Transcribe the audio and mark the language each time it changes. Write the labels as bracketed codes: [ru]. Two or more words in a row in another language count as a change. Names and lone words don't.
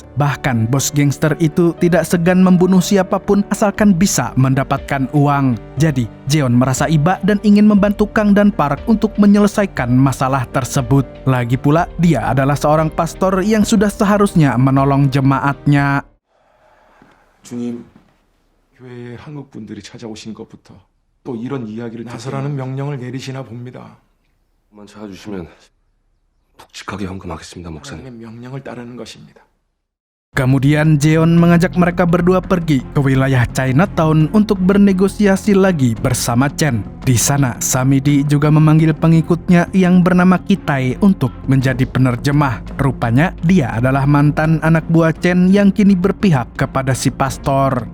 [id] Bahkan bos gangster itu tidak segan membunuh siapapun asalkan bisa mendapatkan uang. Jadi Jeon merasa iba dan ingin membantu Kang dan Park untuk menyelesaikan masalah tersebut. Lagi pula dia adalah seorang pastor yang sudah seharusnya menolong jemaatnya. [ko] 주님, 교회에 한국 분들이 찾아오신 것부터 또 이런 이야기를 나서라는 명령을 내리시나 봅니다. 만 찾아주시면 묵직하게 헌금하겠습니다, 목사님. 하나님의 명령을 따르는 것입니다. [id] Kemudian Jeon mengajak mereka berdua pergi ke wilayah Chinatown untuk bernegosiasi lagi bersama Chen. Di sana, Samidi juga memanggil pengikutnya yang bernama Kitai untuk menjadi penerjemah. Rupanya, dia adalah mantan anak buah Chen yang kini berpihak kepada si pastor.